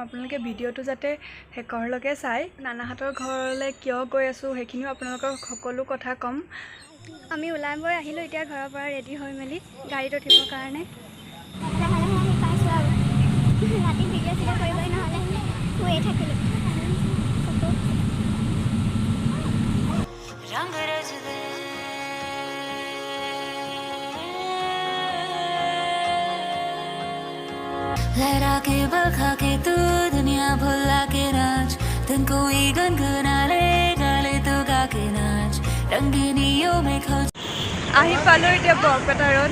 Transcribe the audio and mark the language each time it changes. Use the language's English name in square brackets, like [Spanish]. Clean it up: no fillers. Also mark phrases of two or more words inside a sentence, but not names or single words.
[Assamese] আপোনালোকে ভিডিঅ'টো যাতে শেষৰলৈকে চাই। নানাহঁতৰ ঘৰলৈ কিয় গৈ আছোঁ সেইখিনিও আপোনালোকক সকলো কথা ক'ম। আমি ওলাই গৈ আহিলোঁ এতিয়া ঘৰৰ পৰা ৰেডি হৈ মেলি গাড়ীত উঠিবৰ কাৰণে। ৰাতি ভিডিঅ' চিডিঅ' কৰিবই নহ'লে শুয়ে থাকিলোঁ। [Hindi] लहरा के बखा के तू दुनिया भुला के नाच दिन कोई गनगना ले गाले तो गा के नाच रंगीनियों में खो [Assamese] আহি পালোঁ এতিয়া বৰপেটা ৰোড।